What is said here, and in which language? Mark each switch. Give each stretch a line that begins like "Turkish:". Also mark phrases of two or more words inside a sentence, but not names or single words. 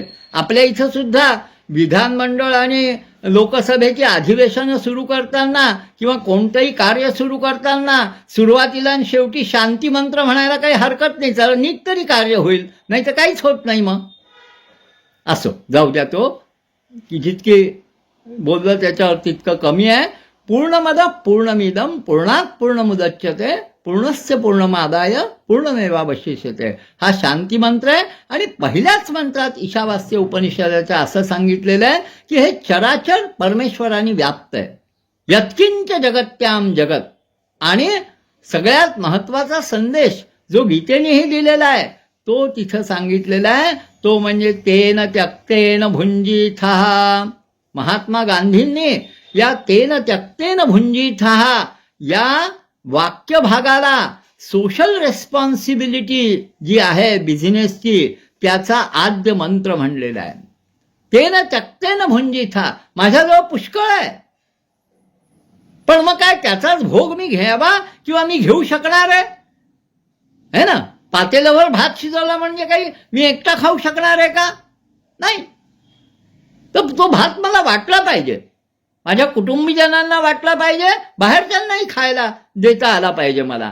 Marathi: आपल्या इथं सुद्धा विधानमंडळ आणि लोकसभेची अधिवेशनं सुरू करताना किंवा कोणतंही कार्य सुरू करताना सुरुवातीला आणि शेवटी शांती मंत्र म्हणायला काही हरकत नाही. चला नीट तरी कार्य होईल, नाही तर काहीच होत नाही. मग असो, जाऊ द्या. तो की जितकी बोललं त्याच्यावर तितकं कमी आहे.
Sanskrit: पूर्णमद पूर्णमिदम पूर्णात पूर्णमुदच्यते पूर्णस्य पूर्णमादाय पूर्णमेवावशिष्यते
Marathi: हा शांती मंत्र आहे. आणि पहिल्याच मंत्रात ईशावास्य उपनिषदाचं असं सांगितलेलं आहे की हे चराचर परमेश्वराने व्याप्त आहे.
Sanskrit: यत्किंच जगत्याम जगत.
Marathi: आणि सगळ्यात महत्वाचा संदेश जो गीतेनेही दिलेला आहे तो तिथं सांगितलेला आहे, तो म्हणजे
Sanskrit: तेन त्यक्तेन भुंजीथः.
Marathi: महात्मा गांधींनी या
Sanskrit: तेन त्यक्तेन भुंजीथः
Marathi: या वाक्य भागाला
English: social responsibility
Marathi: जी आहे बिझनेसची त्याचा आद्य मंत्र म्हणलेला आहे.
Sanskrit: तेन त्यक्तेन भुंजीथः.
Marathi: माझ्याजवळ पुष्कळ आहे, पण मग काय त्याचाच भोग मी घ्यावा किंवा मी घेऊ शकणार आहे ना? पातेल्यावर भात शिजवला म्हणजे काही मी एकटा खाऊ शकणार आहे का? नाही. तर तो भात मला वाटला पाहिजे, माझ्या कुटुंबीजनांना वाटला पाहिजे, बाहेरच्यांनाही खायला देता आला पाहिजे मला.